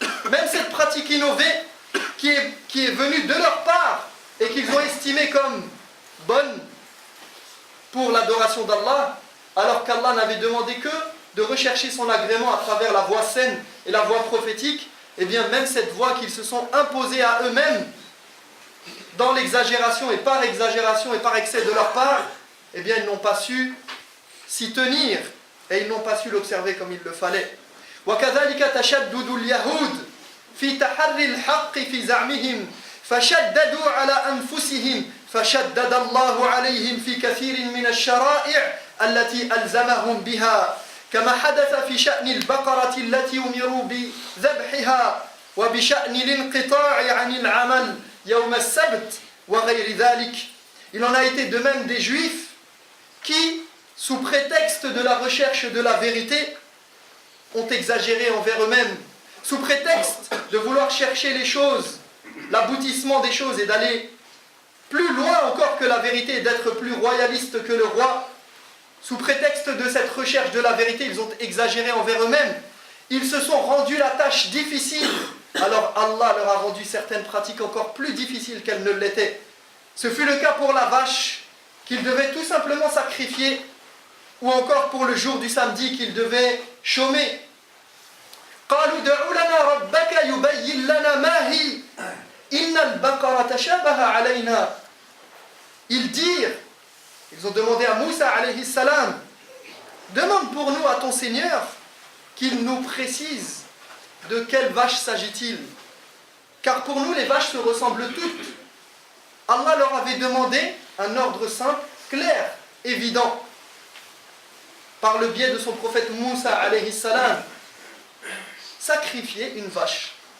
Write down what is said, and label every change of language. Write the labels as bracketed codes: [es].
[fr] Même cette pratique innovée qui est venue de leur part et qu'ils ont estimée comme bonne pour l'adoration d'Allah, alors qu'Allah n'avait demandé que de rechercher son agrément à travers la voie saine et la voie prophétique, et bien même cette voie qu'ils se sont imposée à eux-mêmes, dans l'exagération et par excès de leur part, eh bien ils n'ont pas su s'y tenir et ils n'ont pas su l'observer comme il le fallait. [ar] وكذلك تشدد اليهود في تحري الحق في زعمهم فشددوا على أنفسهم فشدد الله عليهم في كثير من الشرائع التي ألزمهم بها كما حدث في شأن البقرة التي أمروا بذبحها وبشأن الانقطاع عن العمل يوم السبت وغير ذلك. [fr] Il en a été de même des Juifs qui, sous prétexte de la recherche de la vérité, ont exagéré envers eux-mêmes, sous prétexte de vouloir chercher les choses, l'aboutissement des choses et d'aller plus loin encore que la vérité et d'être plus royaliste que le roi. Sous prétexte de cette recherche de la vérité, ils ont exagéré envers eux-mêmes. Ils se sont rendus la tâche difficile. Alors Allah leur a rendu certaines pratiques encore plus difficiles qu'elles ne l'étaient. Ce fut le cas pour la vache, qu'ils devaient tout simplement sacrifier, ou encore pour le jour du samedi qu'ils devaient chômer. [ar] قالوا دعوا لنا ربك يبين لنا ما هي إن البقرة تشابه علينا. [fr] Ils ont demandé à Moussa alayhi salam, demande pour nous à ton Seigneur qu'il nous précise de quelle vache s'agit-il, car pour nous les vaches se ressemblent toutes. Allah leur avait demandé un ordre simple, clair, évident, par le biais de son prophète Moussa alayhi salam, sacrifier une vache.